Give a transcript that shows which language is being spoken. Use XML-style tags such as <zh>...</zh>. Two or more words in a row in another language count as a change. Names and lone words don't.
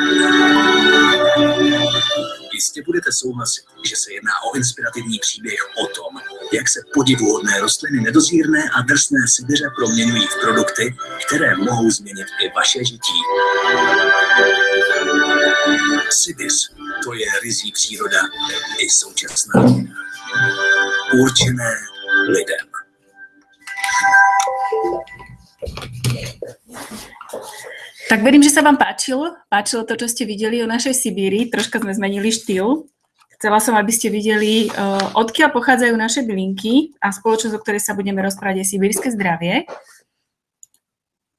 <cs>Jistě budete souhlasit, že se jedná o inspirativní příběh o tom, jak se podivuhodné rostliny nedozírné a drsné Sibiře proměňují v produkty, které mohou změnit i vaše žití. Sibiř, to je ryzí příroda i současná. Určené lidem.</cs> <sk>Tak verím, že sa vám páčilo to, čo ste videli o našej Sibíri. Troška sme zmenili štýl. Chcela som, aby ste videli, odkiaľ pochádzajú naše bylinky a spoločnosť, o ktorej sa budeme rozprávať, je Sibírske zdravie.</sk>